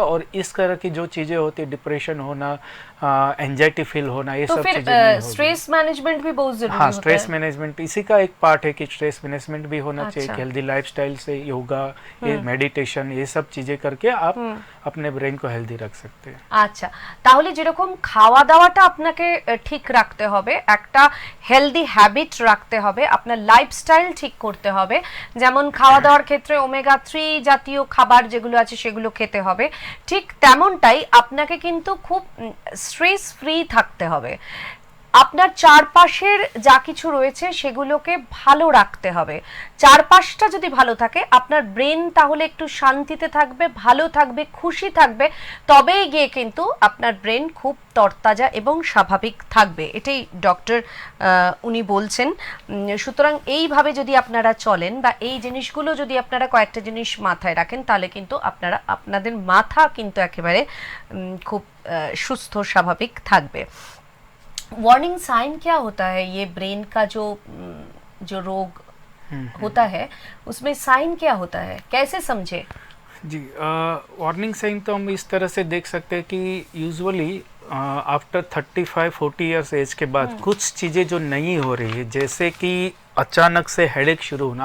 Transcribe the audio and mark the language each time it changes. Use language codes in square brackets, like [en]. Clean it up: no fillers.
[hi] और इस तरह की जो चीज़ें होती है, डिप्रेशन होना, एंजाइटी फील होना, ये सब चीज़ें नहीं होगी। स्ट्रेस मैनेजमेंट भी बहुत जरूरी हाँ, होता स्ट्रेस है। मैनेजमेंट इसी का एक पार्ट है कि स्ट्रेस मैनेजमेंट भी होना चाहिए। हेल्दी लाइफस्टाइल से योगा, ये मेडिटेशन, ये सब चीज़ें करके आप अपने ब्रेन को हेल्दी रख सकते हैं। [bn] আচ্ছা, তাহলে যেরকম খাওয়া দাওয়াটা আপনাকে ঠিক রাখতে হবে, একটা হেলদি হ্যাবিট রাখতে হবে, আপনার লাইফস্টাইল ঠিক করতে হবে। যেমন খাওয়া দাওয়ার ক্ষেত্রে ওমেগা 3 জাতীয় খাবার যেগুলো আছে সেগুলো খেতে হবে, ঠিক তেমনটাই আপনাকে কিন্তু খুব স্ট্রেস ফ্রি থাকতে হবে। আপনার চারপাশের যা কিছু রয়েছে সেগুলোকে ভালো রাখতে হবে। চারপাশটা যদি ভালো থাকে, আপনার ব্রেন তাহলে একটু শান্তিতে থাকবে, ভালো থাকবে, খুশি থাকবে, তবেই গিয়ে কিন্তু আপনার ব্রেন খুব তরতাজা এবং স্বাভাবিক থাকবে। এটাই ডক্টর উনি বলছেন। সুতরাং এইভাবে যদি আপনারা চলেন বা এই জিনিসগুলো যদি আপনারা কয়েকটা জিনিস মাথায় রাখেন, তাহলে কিন্তু আপনাদের মাথা কিন্তু একেবারে খুব সুস্থ স্বাভাবিক থাকবে। [hi] वार्निंग साइन क्या होता है ये ब्रेन का जो रोग होता है, उसमें साइन क्या होता है, कैसे समझे? जी, वार्निंग साइन तो हम इस तरह से देख सकते हैं कि यूजुअली आफ्टर 35-40 इयर्स एज के बाद कुछ चीज़ें जो नहीं हो रही है, जैसे कि अचानक से हेडेक शुरू होना।